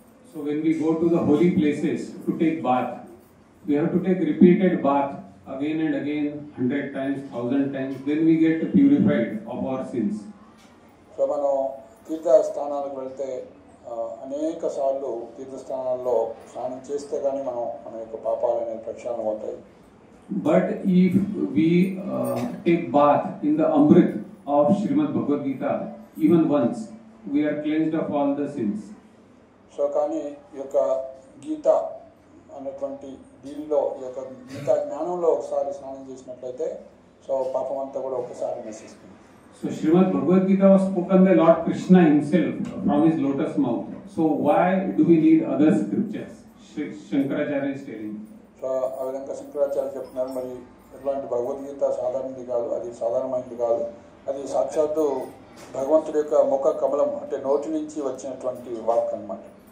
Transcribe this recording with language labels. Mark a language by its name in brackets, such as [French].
[English] So when we go to the holy places to take bath, we have to take repeated bath again and again, 100 times, 1000 times, then we get purified of our sins. [Telugu] So మనం తీర్థ స్థానాలకు వెళ్తే అనేక సార్లు తీర్థస్థానాల్లో స్నానం చేస్తే కానీ మన యొక్క పాపాలు అనేవి ప్రక్షాళన అవుతాయి. [English] But if we take bath in the Amrit of Srimad Bhagavad Gita even once, we are cleansed of all the sins. [Telugu] So కానీ ఈ యొక్క గీత అన్నటువంటి దీనిలో ఈ యొక్క గీతా జ్ఞానంలో ఒకసారి స్నానం చేసినట్లయితే సో పాపం అంతా కూడా ఒకసారి నశిస్తుంది. [English] So Srimad Bhagavad Gita was spoken by Lord Krishna himself from his lotus mouth. So why do we need other scriptures? Shankaracharya is telling. [Telugu] So ఆ విధంగా శంకరాచార్య చెప్తున్నారు, మరి ఇట్లాంటి భగవద్గీత సాధారణది కాదు, అది సాధారణమైనది కాదు, అది సాక్షాత్తు భగవంతుడి యొక్క ముఖ కమలం అంటే నోటి నుంచి వచ్చినటువంటి వాక్ అన్నమాట.